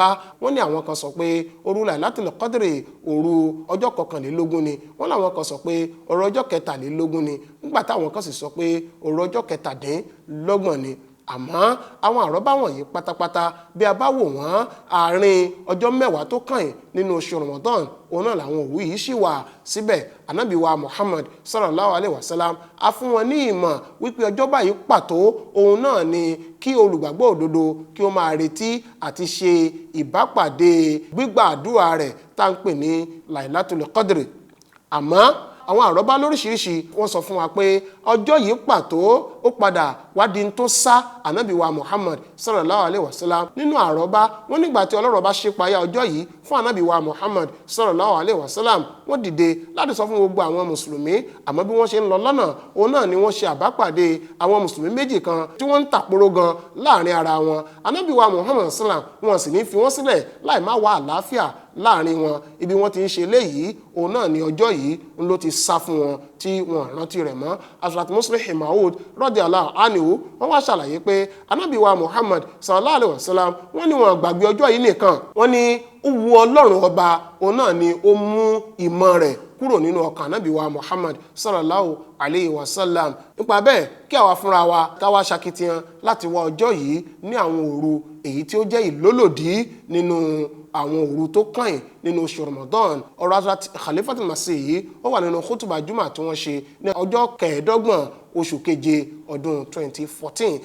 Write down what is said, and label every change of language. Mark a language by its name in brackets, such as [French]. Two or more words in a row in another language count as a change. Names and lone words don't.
[Yoruba] Wọ́n ní àwọn kan sọ pé òru Lailatul Qadr òru ọjọ́ 21 ni, wọ́n láwọn kan sọ pé òru ọjọ́ 23 ni, nígbà táwọn kan sì sọ pé òru ọjọ́ 27 ni. Àmọ́ àwọn àrọ́bá wọ̀nyí pátápátá bí a bá wò wọ́n àárín ọjọ́ 10 tó kàn nínú oṣù Ramadan òun náà làwọn òwú yìí ṣì wà síbẹ̀. Ànábì wa Muhammad [Arabic] صلى الله عليه وسلم [Yoruba] a fún wọn ní ìmọ̀ wípé ọjọ́ báyìí pàtó òun náà ni kí olùgbàgbọ́ òdodo kí ó máa retí àti ṣe ìbápàdé gbígbà àdúrà rẹ̀ tá à ń pè ní Lailatul Qadr. Àmọ́ àwọn àrọ́bá lóríṣiríṣi wọ́n sọ fún wa pé ọjọ́ yìí pàtó ó padà wádìí tó sá Ànábì wa Muhammad [Arabic] صلى الله عليه وسلم [Yoruba] nínú àrọ́bá. Wọ́n nígbà tí Ọlọ́run bá ṣe payá ọjọ́ yìí fún Ànábì wa Muhammad [Arabic] صلى الله عليه وسلم [Yoruba] wọ́n dìde láti sọ fún gbogbo àwọn mùsùlùmí, àmọ́ bí wọ́n ṣe ń lọ lọ́nà òun náà ni wọ́n ṣe àbápàdé àwọn mùsùlùmí méjì kan tí wọ́n ń tàpóró gan láàrin ara wọn. Ànábì wa Muhammad sallam wọn sì ní fi wọ́n sílẹ̀ láì má wá àlàáfíà láàrin wọn. Ibi wọ́n ti ń ṣe léyìí òun náà ni ọjọ́ yìí ń ló ti sá fún wọn tí wọ́n rántí rẹ̀ mọ́. Hazrat Muslih Maud [Arabic] رضي الله عنه [Yoruba] wọ́n wá ṣàlàyé pé Ànábì wa Muhammad [Arabic] صلى الله عليه وسلم [Yoruba] wọ́n ní wọn gbàgbé ọjọ́ yìí nìkan, wọ́n ní ó wu Ọlọ́run Ọba òun náà ni ó mú ìmọ̀ rẹ̀ kúrò nínú ọkàn Ànábì wa Muhammad [Arabic] صلى الله عليه وسلم. [Yoruba] Nípa bẹ́ẹ̀ kí àwa fúnra wa káwá ṣakitiyan láti wá ọjọ́ yìí ní àwọn òru èyí tí ó jẹ́ ìlólòdí nínú àwọn òru tó kàn nínú oṣù Ramadan. Ọ̀rọ̀ Hazrat Khalifat Masih yìí ó wà nínú khutbah Juma tí wọ́n ṣe ní ọjọ́ 25 oṣù keje ọdún 2014.